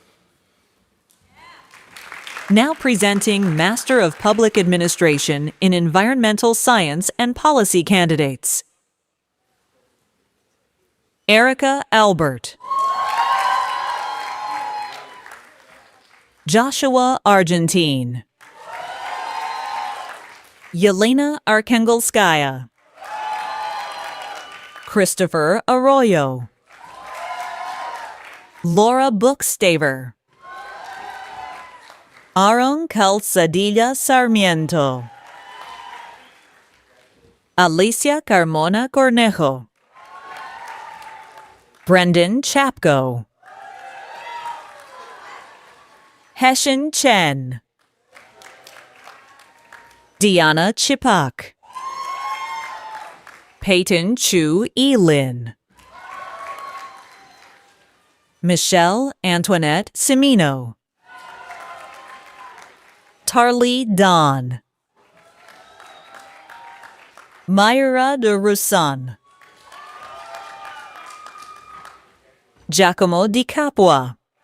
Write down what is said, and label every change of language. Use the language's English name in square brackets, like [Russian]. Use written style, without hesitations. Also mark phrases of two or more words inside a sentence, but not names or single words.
[English] Now presenting Master of Public Administration in Environmental Science and Policy candidates. Erica Albert, Joshua Argentine, Yelena Arkangelskaya, Christopher Arroyo, Laura Bookstaver, Aaron Calzadilla Sarmiento, Alicia Carmona Cornejo, Brendan Chapko, Heshin Chen, Diana Chipak, Peyton Chu Elin. Michelle Antoinette Cimino. Tarly Don. Mayra de Roussan. Giacomo Di Capua.